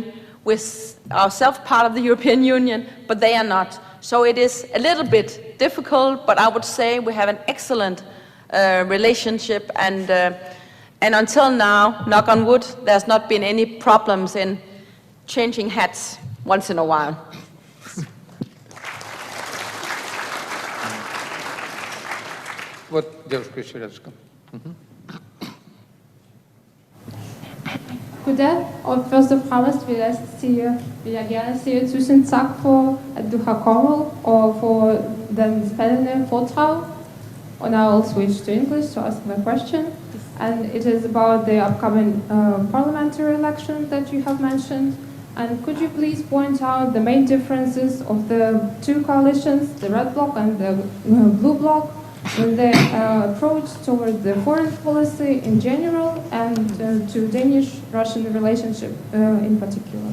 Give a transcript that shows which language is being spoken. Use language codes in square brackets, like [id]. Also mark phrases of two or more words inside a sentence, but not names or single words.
[en] We're ourselves part of the European Union, but they are not. So it is a little bit difficult, but I would say we have an excellent relationship, and until now, knock on wood, there's not been any problems in changing hats once in a while. [ru] Вот девушка еще рядышком. [da] Goddag, og først og fremmest vil jeg gerne sige tusind tak for, at du har kommet og for den spændende foredrag. [en] And I'll switch to English to ask my question. And it is about the upcoming parliamentary election that you have mentioned. And could you please point out the main differences of the two coalitions, the Red Bloc and the Blue Bloc, in their approach toward the foreign policy in general and to Danish-Russian relationship in particular?